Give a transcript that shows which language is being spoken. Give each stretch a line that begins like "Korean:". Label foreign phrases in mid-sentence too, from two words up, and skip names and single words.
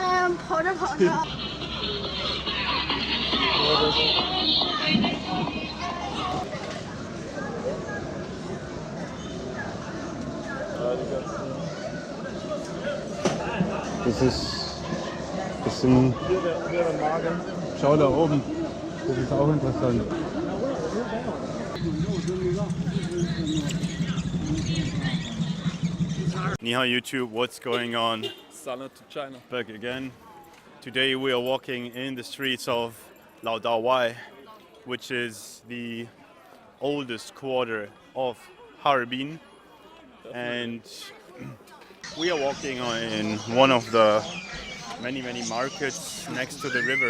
Chinese: 们跑着跑着。
German: Das ist ein bisschen. Hier der Magen. Schau da oben. Das ist auch interessant.
Chinese: 你好 YouTube,
English: what's going on? Salad to China. Back again. Today we are walking in the streets of Daowai, which is the oldest quarter of Harbin. And we are walking in one of the many markets next to the river.